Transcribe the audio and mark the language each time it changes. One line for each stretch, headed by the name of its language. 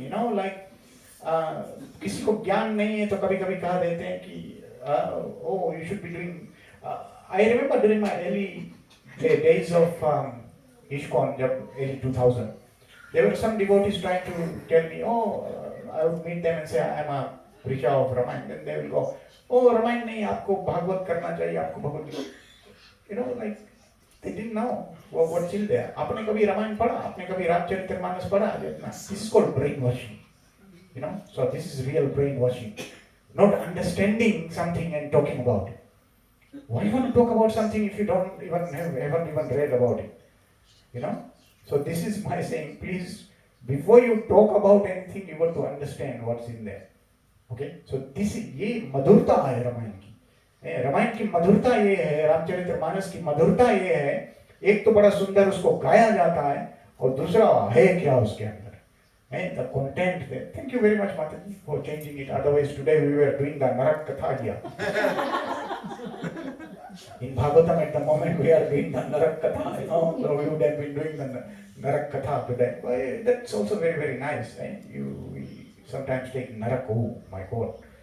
English: You know, like
Hindi: किसी को ज्ञान नहीं है तो कभी कभी कहा देते हैं कि
English: oh you should be doing. I remember during my early days of ISKCON, early 2000, there were some devotees trying to tell me, I would meet them and say I am a preacher of Ramayana. Then they will go,
Hindi: Ramayan नहीं, आपको भागवत करना चाहिए, आपको Bhagavad Gita.
English: You know, like they didn't know what's in there.
Hindi: आपने कभी रामायण पढ़ा, आपने कभी रामचरितमानस पढ़ा?
English: This is called brainwashing. You know, so this is real brainwashing. Not understanding something and talking about it. Why you want to talk about something if you haven't even read about it? You know, so this is my saying. Please, before you talk about anything, you got to understand what's in there. Okay, so this is
Hindi: ये मधुरता है रामायण की. रामायण की मधुरता ये है, रामचरितमानस की मधुरता ये है. एक तो बड़ा सुंदर उसको गाया जाता है और दूसरा है क्या उसके अंदर.
English: The content there. Thank you very much, Mataji, for changing it. Otherwise, today we were doing the Narak Katha here. In Bhagavatam, at the moment, we are doing the Narak Katha. You know, so we would have been doing the Narak Katha today. But that's also very, very nice. We sometimes take Narak, oh my God.